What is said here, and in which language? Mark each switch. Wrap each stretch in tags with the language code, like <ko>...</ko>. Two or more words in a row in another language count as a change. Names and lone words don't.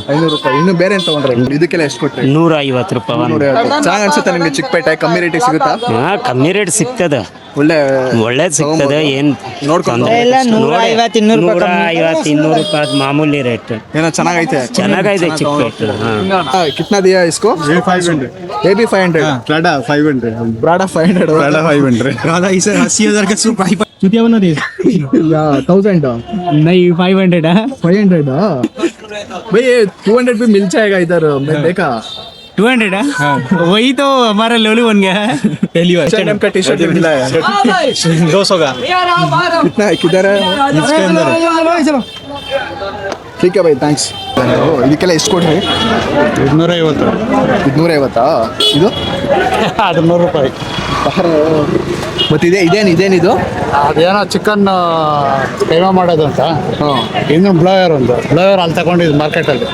<kn>500 ರೂಪಾಯಿ. ಇನ್ನು ಬೇರೆ ಏನ್ ತಗೊಂಡ್ರಿ? ಇದಕ್ಕೆಲ್ಲ ಎಷ್ಟು ಕೊಟ್ರಿ? 150 ರೂಪಾಯಿ. 150. ಚೆನ್ನಾಗಿ ಅನ್ಸುತ್ತಾ ನಿಮ್ಗೆ ಚಿಕ್ಕಪೇಟೆ? ಕಮ್ಮಿ ರೇಟಿಗೆ ಸಿಗುತ್ತಾ? ಕಮ್ಮಿ ರೇಟ್ ಸಿಗ್ತದ, ಒಳ್ಳೆ ಸಿಗ್ತದೆ. ಏನ್ ನೋಡ್ಕೊಂಡು 150, 200 ರೂಪಾಯಿ ಮಾಮೂಲಿ ರೇಟ್. ಏನೋ ಚೆನ್ನಾಗೈತೆ. ಚೆನ್ನಾಗೈತೆ ಚಿಕ್ಕಪೇಟೆ.</kn> <hi>कितना दिया इसको? 500. ये भी 500. Prada 500. Prada 500. Prada 500. राधा इसे 80,000 का सूप चुतिया बना दी 1000. नहीं 500 है 500. भाई ये 200 भी मिल जाएगा इधर. मैं देखा 200 है वही तो हमारा लोलू बन गया है पहली बार. H&M का टी शर्ट मिला है. 200 का कितना है? किधर है? इसके अंदर ठीक है भाई,</hi> <kn>ಥ್ಯಾಂಕ್ಸ್. ಇದಕ್ಕೆಲ್ಲ ಎಷ್ಟು ಕೊಟ್ರಿ? 250. 250. ಇದು ಅದು 100 ರೂಪಾಯಿ. ಮತ್ತೆ ಇದೇನಿದು? ಅದೇನೋ ಚಿಕನ್ ಕೈಮಾ ಮಾಡೋದು ಅಂತ. ಇನ್ನು ಬ್ಲೋಯರ್ ಅಲ್ಲಿ ತಗೊಂಡಿದ್ದು ಮಾರ್ಕೆಟಲ್ಲಿ.</kn>